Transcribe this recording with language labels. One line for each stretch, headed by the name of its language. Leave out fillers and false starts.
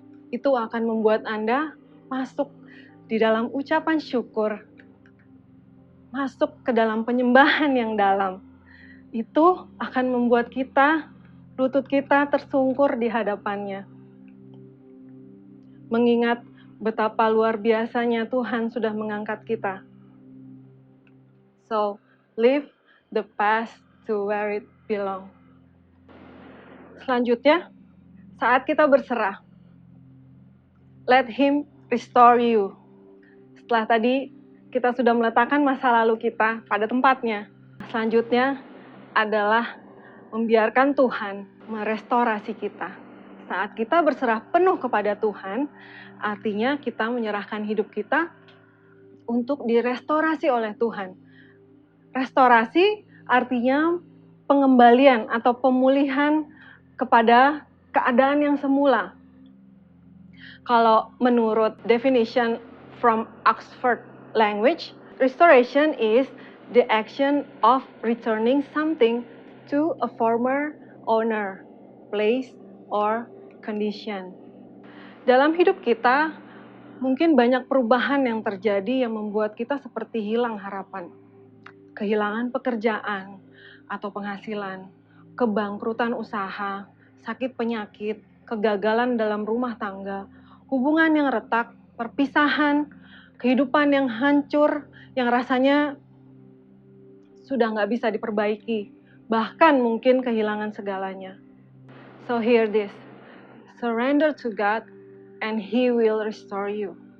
Indonesian: Itu akan membuat Anda masuk di dalam ucapan syukur, masuk ke dalam penyembahan yang dalam. Itu akan membuat lutut kita tersungkur di hadapannya. Mengingat betapa luar biasanya Tuhan sudah mengangkat kita.
English: So, leave the past to where it belong.
Indonesian: Selanjutnya, saat kita berserah,
English: let Him restore you.
Indonesian: Setelah tadi kita sudah meletakkan masa lalu kita pada tempatnya. Selanjutnya adalah membiarkan Tuhan merestorasi kita. Saat kita berserah penuh kepada Tuhan, artinya kita menyerahkan hidup kita untuk direstorasi oleh Tuhan. Restorasi artinya pengembalian atau pemulihan kepada keadaan yang semula. Kalau menurut
English: definition from Oxford Language, restoration is the action of returning something to a former owner, place, or condition.
Indonesian: Dalam hidup kita, mungkin banyak perubahan yang terjadi yang membuat kita seperti hilang harapan. Kehilangan pekerjaan atau penghasilan, kebangkrutan usaha, sakit penyakit, kegagalan dalam rumah tangga, hubungan yang retak, perpisahan, kehidupan yang hancur, yang rasanya sudah nggak bisa diperbaiki, bahkan mungkin kehilangan segalanya.
English: So hear this, surrender to God and He will restore you.